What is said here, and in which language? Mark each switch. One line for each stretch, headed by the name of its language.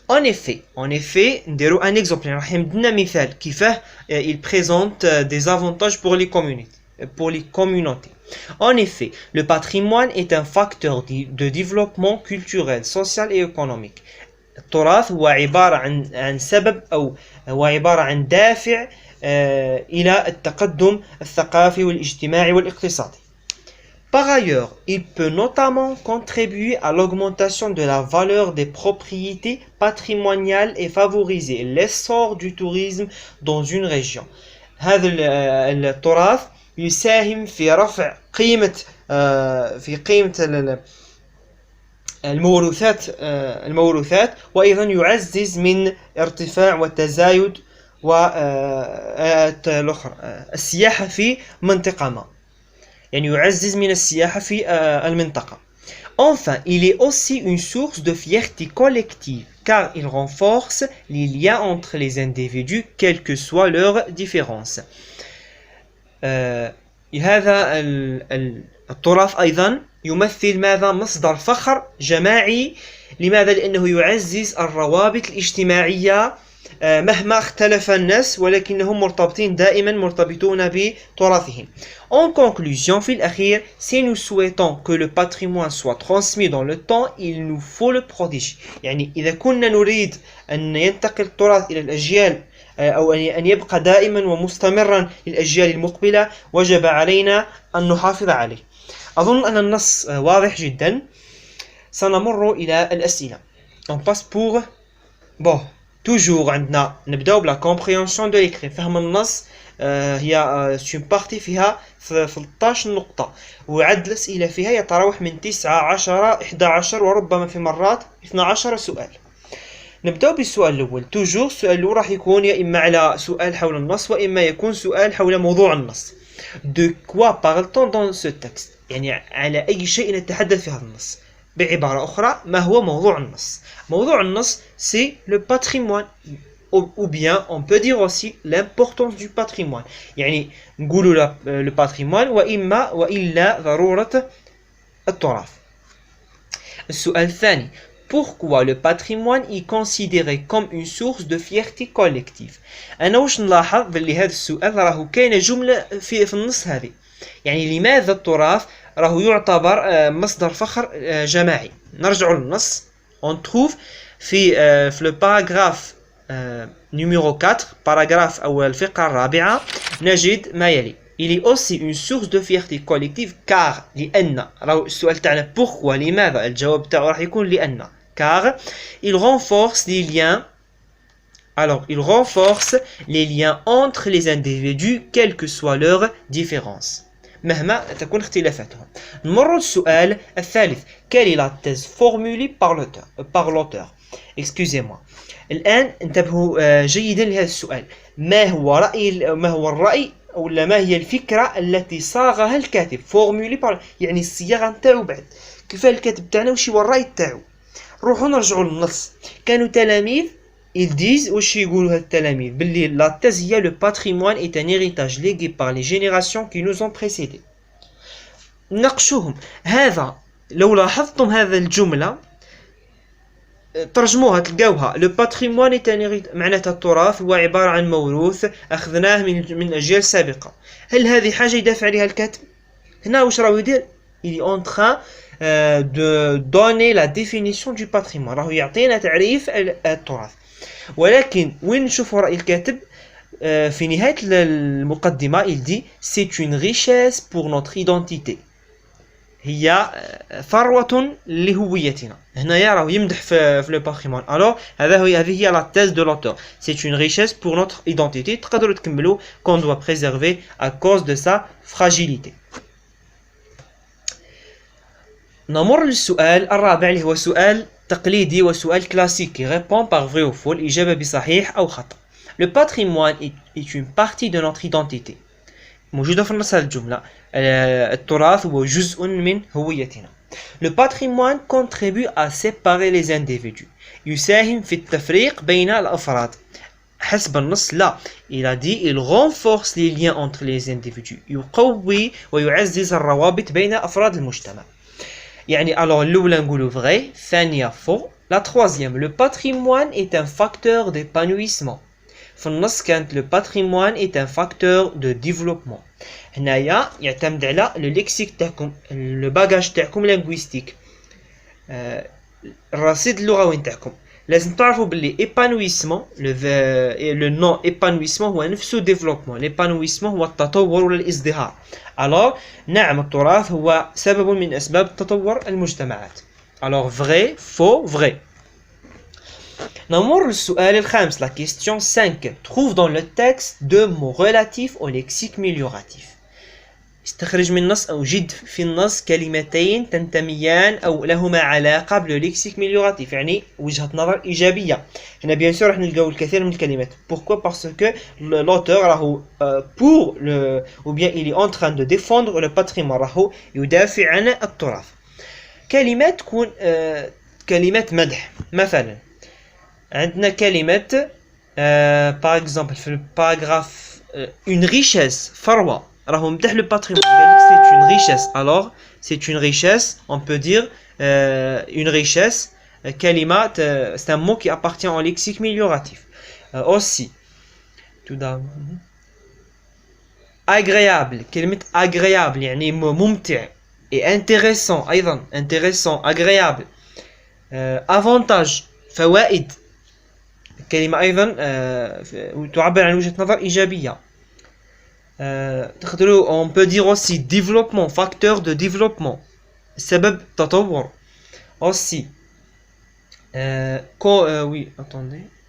French: En effet
Arabic: نديرو
French: un exemple،
Arabic: راح يمدنا مثال كيفاه
French: il présente des avantages pour les communautés. En effet, le patrimoine est un facteur de développement culturel, social et économique.
Arabic: التراث هو عبارة عن سبب أو هو عبارة عن دافع إلى التقدم الثقافي والاجتماعي والاقتصادي.
French: Par ailleurs, il peut notamment contribuer à l'augmentation de la valeur des propriétés patrimoniales et favoriser l'essor du tourisme dans une région.
Arabic: هذا التراث يساهم في رفع قيمة الموروثات، وأيضا يعزز من ارتفاع وتزايد السياحة في منطقة ما، يعني يعزز من السياحة في المنطقة.
French: Enfin, il est aussi une source de fierté collective car il renforce les liens entre les individus quelles que soient leurs différences.
Arabic: هذا التراث أيضا يمثل ماذا؟ مصدر فخر جماعي. لماذا؟ لأنه يعزز الروابط الاجتماعية مهما اختلف الناس ولكنهم مرتبطين دائما مرتبطون بتراثهم.
French: En conclusion,
Arabic: في الأخير,
French: si nous souhaitons que le patrimoine soit transmis dans le temps, il nous faut le protéger.
Arabic: يعني إذا كنا نريد أن ينتقل التراث إلى الأجيال أو أن يبقى دائما ومستمرا للأجيال المقبلة وجب علينا أن نحافظ عليه. أظن أن النص واضح جدا. سنمر إلى الأسئلة.
French: On passe pour bon toujours
Arabic: عندنا نبداو بلا
French: compréhension de l'écrit.
Arabic: فهم النص هي
French: une partie
Arabic: فيها 13 نقطة وعدد الأسئلة فيها يتراوح من 9 10 11 وربما في مرات 12 سؤال. نبداو بالسؤال الأول. توجور السؤال الأول راح يكون يا إما على سؤال حول النص وإما يكون سؤال حول موضوع النص.
French: De quoi parle-t-on dans ce texte؟
Arabic: يعني على أي شيء نتحدث في هذا النص. بعبارة أخرى ما هو موضوع النص؟
French: موضوع النص c'est le patrimoine ou bien on peut dire aussi l'importance du patrimoine.
Arabic: يعني نقولوا
French: le patrimoine
Arabic: وإما وإلا ضرورة التراث. السؤال الثاني.
French: Pourquoi le patrimoine est considéré comme une source de fierté collective؟
Arabic: أنا واش نلاحظ باللي هذا السؤال راهو كاينة جملة في النص هذه. يعني لماذا التراث راهو يعتبر مصدر فخر جماعي؟ نرجع للنص.
French: On trouve
Arabic: في
French: le paragraphe numéro 4 paragraphe
Arabic: أو الفقرة الرابعة نجد ما يلي.
French: Il est aussi une source de fierté collective car
Arabic: لأن راهو السؤال تاعنا pourquoi لماذا الجواب تاعو راح يكون لأن
French: car il renforce les liens. Alors il renforce les liens entre les individus quelle que soit leur différence
Arabic: مهما تكون اختلافاتهم. نمر للسؤال الثالث.
French: Quelle est la thèse formulée par l'auteur? Excusez-moi.
Arabic: الآن انتبهوا جيدا لهذا السؤال. ما هو الرأي ولا ما هي الفكرة التي صاغها الكاتب؟
French: formulée par
Arabic: يعني الصياغة نتاعو بعد. كيف الكاتب تاعنا وش هو الرأي تاعو؟ روحوا نرجعوا للنص.
French: كانوا تلاميذ ils disent واش يقولوا هاد التلاميذ باللي la thèse هي le patrimoine est un héritage légué par les générations qui nous ont précédés.
Arabic: ناقشوهم. هذا لو لاحظتم هذا الجملة ترجموها تلقاوها
French: le patrimoine est un héritage
Arabic: معناتها التراث هو عبارة عن موروث أخذناه من أجيال سابقة. هل هذه حاجة يدافع عليها الكاتب؟ هنا واش راهو يدير؟
French: il est en train de donner la définition du patrimoine.
Arabic: راهو يعطينا تعريف التراث. ولكن وين نشوفوا رأي الكاتب في نهاية المقدمة
French: il dit c'est une richesse pour notre identité.
Arabic: هي ثروة لهويتنا. هنا راهو يمدح في
French: le patrimoine. alors
Arabic: هذه هي
French: la thèse de l'auteur. c'est une richesse pour notre identité.
Arabic: تقدروا تكملوا
French: qu'on doit préserver à cause de sa fragilité.
Arabic: نمر للسؤال الرابع اللي هو سؤال تقليدي وسؤال كلاسيكي.
French: répond par vrai ou faux.
Arabic: الإجابة بصحيح أو خطأ.
French: Le patrimoine est une partie de notre identité.
Arabic: موجودة في النص هذه الجملة. التراث هو جزء من هويتنا.
French: Le patrimoine contribue à séparer les individus.
Arabic: يساهم في التفريق بين الأفراد. حسب النص لا.
French: il a dit il renforce les liens entre les individus.
Arabic: يقوي ويعزز الروابط بين أفراد المجتمع. يعني alors الأولى نقولوا vrai. الثانية faux.
French: La troisième, le patrimoine est un facteur d'épanouissement.
Arabic: في النص كانت
French: le patrimoine est un facteur de développement.
Arabic: هنايا يعتمد على
French: le lexique
Arabic: تاعكم
French: le bagage
Arabic: تاعكم linguistique. الرصيد اللغوي تاعكم. لازم تعرفوا باللي épanouissement
French: le nom épanouissement
Arabic: هو نفسه développement.
French: l'épanouissement
Arabic: هو التطور ولا الازدهار. alors نعم التراث هو سبب من أسباب تطور المجتمعات.
French: alors vrai, faux, vrai.
Arabic: نمر للسؤال الخامس.
French: la question 5. trouve dans le texte deux mots relatifs au lexique mélioratif.
Arabic: استخرج من النص أو جد في النص كلمتين تنتميان أو لهما علاقة باللكسيك ميليوراتيف يعني وجهة نظر إيجابية. هنا بيان سور راح نلقاو الكثير من الكلمات.
French: pourquoi parce que l'auteur راهو pour le ou bien il est en train de défendre le patrimoine
Arabic: راهو يدافع عن التراث. كلمات تكون كلمات مدح. مثلا عندنا كلمة
French: par exemple
Arabic: في الباراغراف
French: une richesse
Arabic: ثروة راهو مدح le patrimoine.
French: c'est une richesse. alors c'est une richesse on peut dire une richesse
Arabic: كلمة
French: c'est un mot qui appartient au lexique mélioratif. aussi tout d'abord agréable كلمة agréable
Arabic: يعني ممتع
French: et intéressant أيضا intéressant agréable avantage فوائد كلمة أيضا تعبر عن وجهة نظر إيجابية on peut dire aussi développement facteur de développement
Arabic: سبب تطور
French: aussi oui attendez